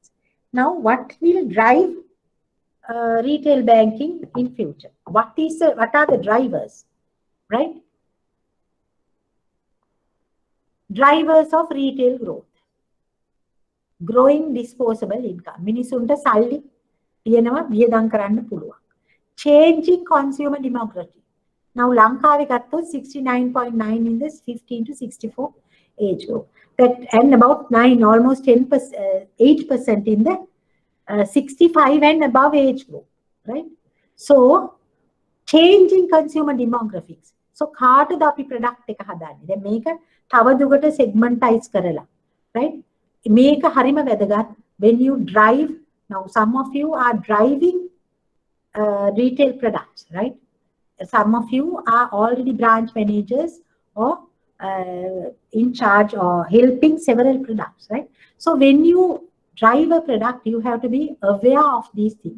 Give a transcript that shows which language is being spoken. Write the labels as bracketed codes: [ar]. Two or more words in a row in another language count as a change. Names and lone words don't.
[en] Now, what will drive retail banking in future? What are the drivers, right? Drivers of retail growth. Growing disposable income. [si] මිනිසුන්ට සල්ලි තියෙනවා වියදම් කරන්න පුළුවන්. [en] Changing consumer demography. Now [si] ලංකාවේ ගත්තොත් [en] 69.9 in this 15 to 64 age group. That and about 9, almost 10%, 8% in the 65 and above age group, right? So changing consumer demographics. [si] So කාටද අපි product එක හදන්නේ? දැන් මේක තව දුරට segmentize කරලා, right? මේක හරිම වැදගත් [en] when you drive. Now some of you are driving retail products, right? Some of you are already branch managers or in charge or helping several products, right? So when you drive a product, you have to be aware of these things.